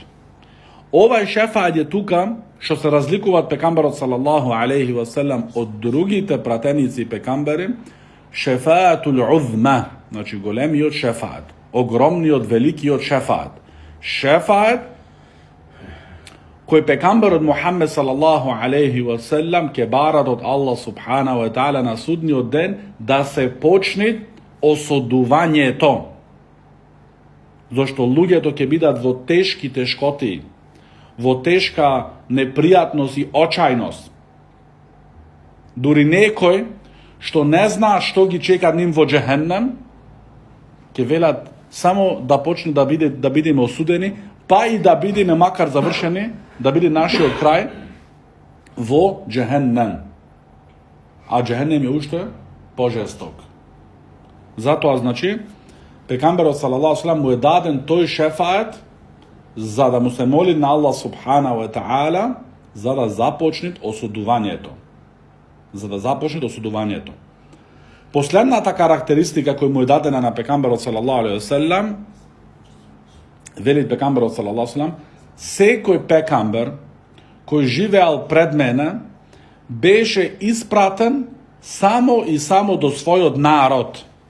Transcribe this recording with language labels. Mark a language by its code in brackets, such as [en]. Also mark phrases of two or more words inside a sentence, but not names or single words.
[mk] Овај шефает е тука што се разликуваат пекамберот [ar] صلى الله عليه وسلم [mk] од другите пратеници пекамбери, [ar] الشفاعة العظمى, [mk] значи големиот шефает, огромниот, великиот шефает. Шефает кој пекамберот Мухаммед [ar] صلى الله عليه وسلم [mk] ке барат од Аллах [ar] سبحانه وتعالى [mk] на судниот ден да се почне осудувањето. Зашто луѓето ќе бидат во тешки тешкоти, во тешка непријатност и очајност. Дури некој што не знаа што ги чека ним во џехеннем, ќе велат само да почне да бидеме осудени, па и да бидеме макар завршени, да биде нашиот крај во џехеннем. А џехеннем е уште пожесток. Затоа, значи, пекамберот [ar] صلى الله عليه وسلم [mk] му е даден тој шефает за да му се моли на Аллах [ar] سبحانه وتعالى [mk] за да започне осудувањето. Последната карактеристика која му е дадена на пекамберот [ar] صلى الله عليه وسلم, [mk] вели пекамберот [ar] صلى الله عليه وسلم, [mk] секој пекамбер кој живеал пред мене беше испратен само и само до својот народ.